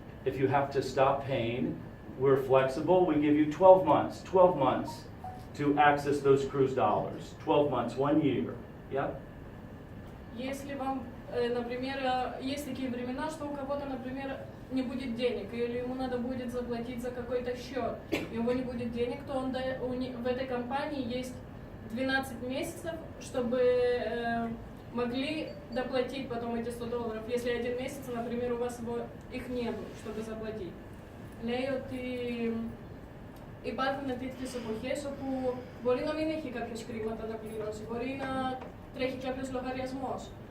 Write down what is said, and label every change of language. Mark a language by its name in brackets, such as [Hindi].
[English] If you have to stop paying, we're flexible. We give you 12 months to access those cruise dollars. 12 months, 1 year. Yeah? [Russian] Если вам, например, есть такие времена, что у кого-то, например, не будет денег, или ему надо будет заплатить за какой-то счет, и у него не будет денег, то в этой компании есть 12 месяцев, чтобы могли доплатить потом эти $100, если один месяц, например, у вас их нет, чтобы заплатить. [Greek] Λέει ότι υπάρχουν τέτοιες εποχές όπου μπορεί να μην έχει κάποιος χρήματα να πληρώσει, μπορεί να τρέχει κάποιος λογαριασμός.